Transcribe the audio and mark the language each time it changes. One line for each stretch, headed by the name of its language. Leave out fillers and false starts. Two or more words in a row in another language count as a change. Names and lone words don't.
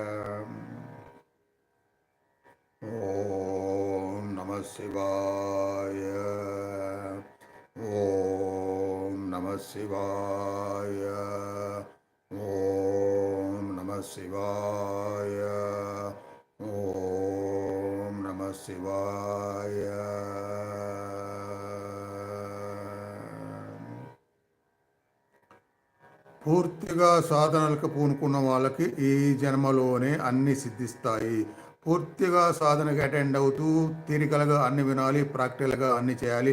Sanskrit: ओम नमः शिवाय। ओम नमः शिवाय। ओम नमः शिवाय। ओम नमः शिवाय।
Telugu: పూర్తిగా సాధనలకు పూనుకున్న వాళ్ళకి ఈ జన్మలోనే అన్ని సిద్ధిస్తాయి. పూర్తిగా సాధనకి అటెండ్ అవుతూ తీరికలుగా అన్ని వినాలి, ప్రాక్టికల్గా అన్ని చేయాలి.